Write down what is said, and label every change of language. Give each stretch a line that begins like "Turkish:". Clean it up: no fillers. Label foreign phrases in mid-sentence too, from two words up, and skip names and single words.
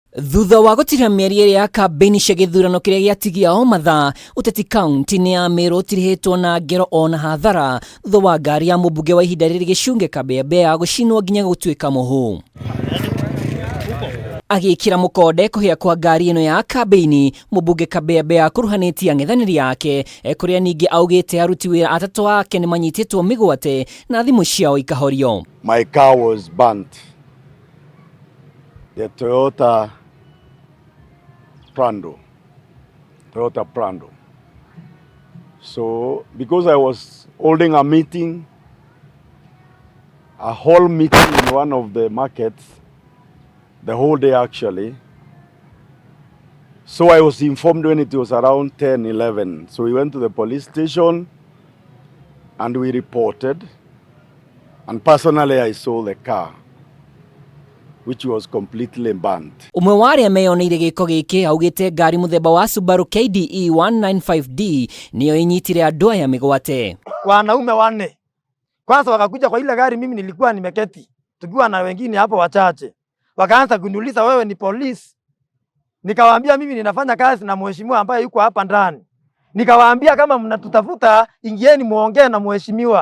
Kikuyu: Thutha wa gutira mieri iri ya kambeni cia githurano kiria giatigia o mathaa, uteti kaunti-ini ya Meru utirihetwo na ngero ona hathara thutha wa ngari ya Mumbunge wa ihinda riri gicunge Kameme gucinwo nginya gutuika muhu. Agikira mukonde kuhia kwa ngari ino ya kambeni, Mumbunge Kameme akuruhanitie ang'ethaniri yake kuria ningi augite aruti wira atatu ake ni manyititwo migwate na thimu ciao ikahorio.
English: My car was burnt. The Toyota Prado. So, because I was holding a meeting, a whole meeting in one of the markets, the whole day actually, so I was informed when it was around 10-11. So we went to the police station and we reported, and personally I saw the car, which was completely burnt.
Kikuyu: Umwe wa aria meyoneire giko giki augite ngari muthemba wa Subaru KDE 195D niyo inyitire andu aya migwate.
Swahili: Wanaume wanne kwanza wakakuja kwa ile gari, mimi nilikuwa nimeketi tukiwa na wengine hapo wachache, wakaanza kuniuliza wewe ni polisi? Nikawaambia mimi ninafanya kazi na mheshimiwa ambaye yuko hapa ndani. Nikawaambia kama mnatutafuta ingieni muongee na mheshimiwa.